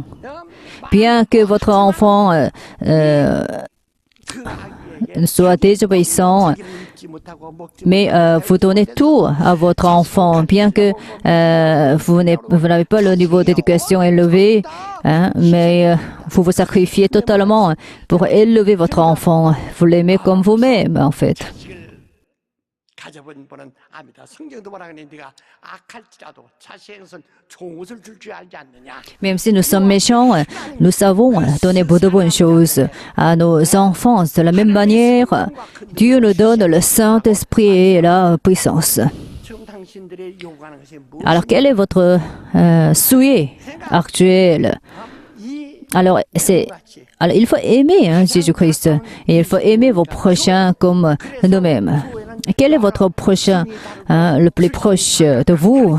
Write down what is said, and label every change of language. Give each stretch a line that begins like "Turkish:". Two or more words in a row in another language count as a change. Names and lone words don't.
French: Bien que votre enfant soit désobéissant, mais vous donnez tout à votre enfant, bien que vous n'avez pas le niveau d'éducation élevé, hein, mais vous vous sacrifiez totalement pour élever votre enfant. Vous l'aimez comme vous-même, en fait.
Korean: 가져본 분은 압니다. 성경도 뭐라 그러니 네가 악할지라도 자식의 것은 좋은 것을 줄 줄 알지 않느냐.
French: Même si nous sommes méchants, nous savons donner de bonnes choses à nos enfants. De la même manière, Dieu nous donne le Saint-Esprit et la puissance.
Korean: 지금 당신들의 요구하는 것이
French: Alors, quel est votre souhait actuel? Alors, il faut aimer Jésus-Christ et il faut aimer vos prochains comme nous-mêmes. Quel est votre prochain, le plus proche de vous?